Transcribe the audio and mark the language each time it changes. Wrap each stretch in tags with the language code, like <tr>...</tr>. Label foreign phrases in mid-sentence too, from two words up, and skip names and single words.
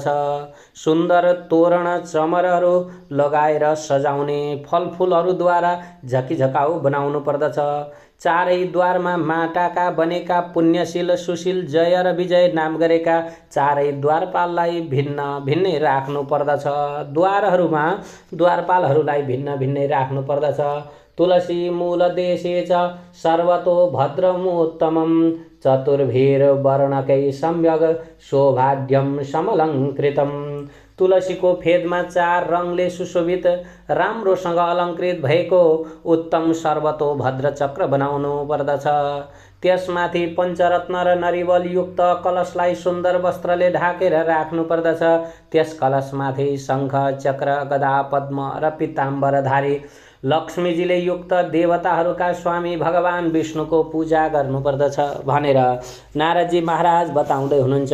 <ne>सुन्दर तोरण चमरहरू लगाएर सजाउने फलफुलहरूद्वारा झकिझकाउ बनाउनु पर्दछ। चारै द्वारमा माटाका बनेका पुण्यशील सुशील जय र विजय नाम गरेका चारै द्वारपाललाई भिन्न भिन्नै राख्नु पर्दछ। द्वारपालहरूलाई भिन्न भिन्नै राख्नु पर्दछ।</ne> <sa>तुलसी मूल देशे च सर्वतो भद्रमुत्तमं चतुर्भिर्वर्णकै सम्यक शोभाढ्यं समलङ्कृतम्।</sa> <ne>तुलसीको फेदमा 4 रङले सुशोभित राम्रोसँग अलङ्कृत भएको उत्तम सर्वतो भद्र चक्र बनाउनु पर्दछ। त्यसमाथि पञ्चरत्न र नरिवल युक्त कलशलाई सुन्दर वस्त्रले ढाकेर राख्नु पर्दछ। त्यस कलशमाथि शङ्ख चक्र गदा पद्म र पीताम्बरधारी लक्ष्मीजीले युक्त देवताहरूका स्वामी भगवान विष्णुको पूजा गर्नुपर्दछ भनेर नारदजी महाराज बताउँदै हुनुहुन्छ।</ne>